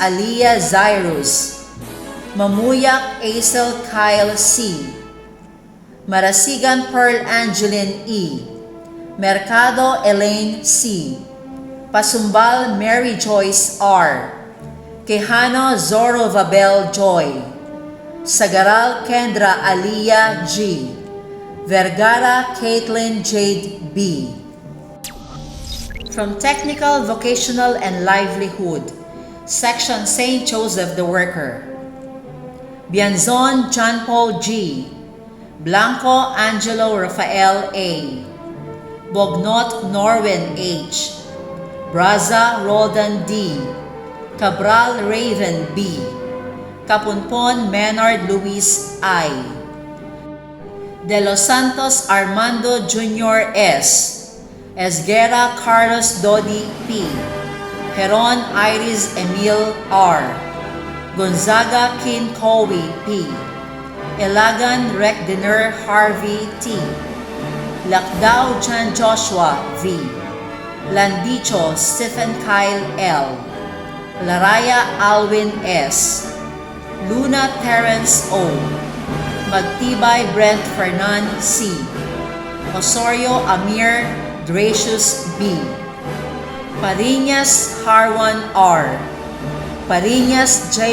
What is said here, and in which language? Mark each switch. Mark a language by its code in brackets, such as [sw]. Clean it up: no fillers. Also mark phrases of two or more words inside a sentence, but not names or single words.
[en] Aliyah Zyrus, Mamuyak Aisel Kyle C, Marasigan Pearl Angeline E, Mercado Elaine C, Pasumbal Mary Joyce R, Quijano Zoro Vabel Joy, Sagaral Kendra Aliyah G, Vergara Caitlin Jade B. From Technical, Vocational, and Livelihood, Section St. Joseph the Worker, Bianzon John Paul G, Blanco Angelo Rafael A, Bognot Norwin H, Braza Roldan D, Cabral Raven B, Capunpon Menard Luis I, De Los Santos Armando Jr. S, Esguera Carlos Dodi P, Heron Iris Emil R, Gonzaga Kin Cowie P, Elagan Recdiner Harvey T, Lakdao Jan Joshua V, Landicho Stephen Kyle L, Laraya Alwin S, Luna Terrence O, Magtibay Brent Fernan C, Osorio Amir Gracious B, Pariñas Harwan R, Pariñas J.